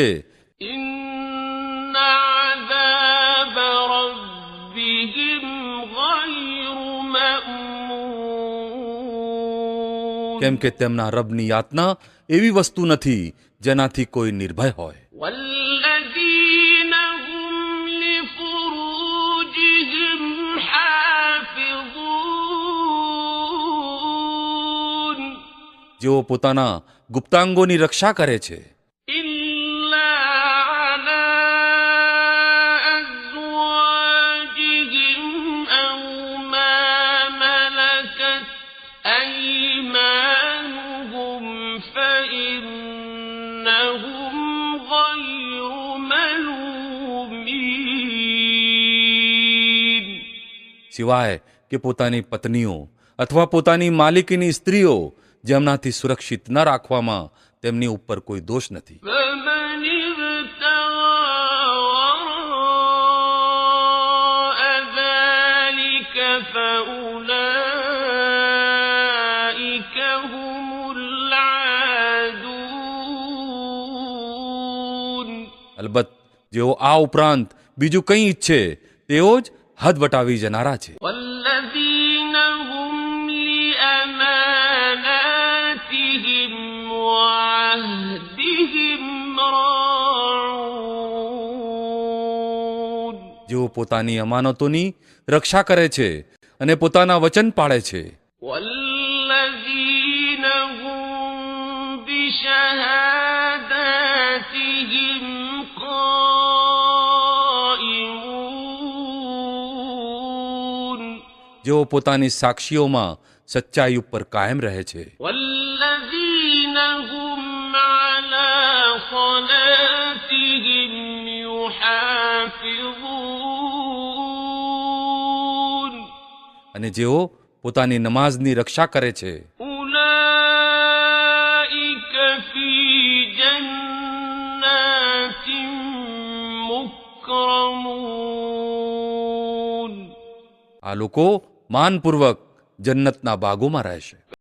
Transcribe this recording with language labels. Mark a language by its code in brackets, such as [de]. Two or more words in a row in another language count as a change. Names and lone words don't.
[ar] إن عذاب ربهم غير مأمون [gu] કેમ કે તેમના રબની યાતના એવી વસ્તુ નથી જેનાથી કોઈ નિર્ભય હોય. [ar] والذين هم لفروجهم حافظون [gu] જેઓ પોતાના ગુપ્તાંગોની રક્ષા કરે છે. [ar] إلا على أزواجهم أو ما ملكت أيمانهم فإنهم غير ملومين [gu] સિવાય કે પોતાની પત્નીઓ અથવા પોતાની માલિકીની સ્ત્રીઓ જેમનાથી સુરક્ષિત ન રાખવામાં તેમની ઉપર કોઈ દોષ નથી. [ar] فمن ابتغى وراء ذلك فأولئك هم العادون [gu] અલબત્ત જેઓ આ ઉપરાંત બીજું કંઈ ઈચ્છે તેઓ જ હદ વટાવી જનારા છે. [ar] والذين هم لأماناتهم وعهدهم راعون [gu] જેઓ પોતાની અમાનતોની રક્ષા કરે છે અને પોતાના વચન પાળે છે. [ar] والذين هم بشهاداتهم قائمون [gu] જેઓ પોતાની સાક્ષીઓમાં સચ્ચાઈ ઉપર કાયમ રહે છે. [ar] والذين هم على صلاتهم يحافظون [gu] અને જેઓ પોતાની નમાઝની રક્ષા કરે છે. [ar] أولئك في جنات مكرمون [gu] આ લોકો માનપૂર્વક જન્નતના બાગોમાં રહેશે.